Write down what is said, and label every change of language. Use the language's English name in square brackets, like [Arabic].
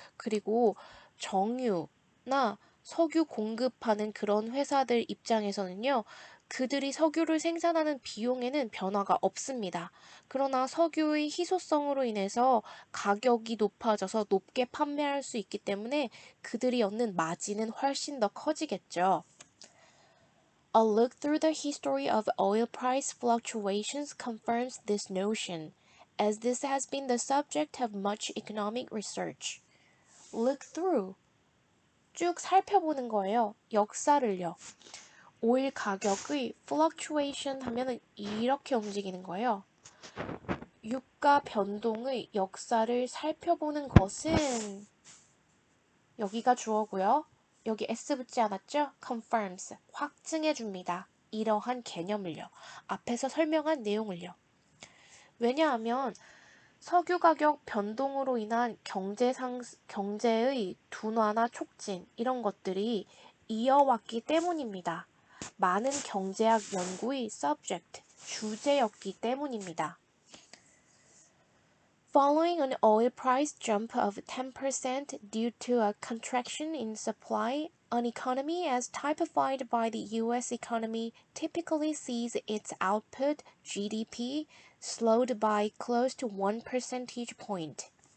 [Korean] 그리고 정유나 석유 공급하는 그런 회사들 입장에서는요. 그들이 석유를 생산하는 비용에는 변화가 없습니다. 그러나 석유의 희소성으로 인해서 가격이 높아져서 높게 판매할 수 있기 때문에 그들이 얻는 마진은 훨씬 더 커지겠죠. [English] A look through the history of oil price fluctuations confirms this notion, as this has been the subject of much economic research. Look through. [Korean] 쭉 살펴보는 거예요. 역사를요. 오일 가격의 fluctuation 하면은 이렇게 움직이는 거예요. 유가 변동의 역사를 살펴보는 것은 여기가 주어고요. 여기 s 붙지 않았죠? confirms, 확증해줍니다. 이러한 개념을요. 앞에서 설명한 내용을요. 왜냐하면 석유 가격 변동으로 인한 경제의 둔화나 촉진 이런 것들이 이어왔기 때문입니다. 많은 경제학 연구의 subject, 주제였기 때문입니다. [English] Following an oil price jump of 10% due to a contraction in supply, an economy as typified by the US economy typically sees its output, GDP, slowed by close to 1 percentage point.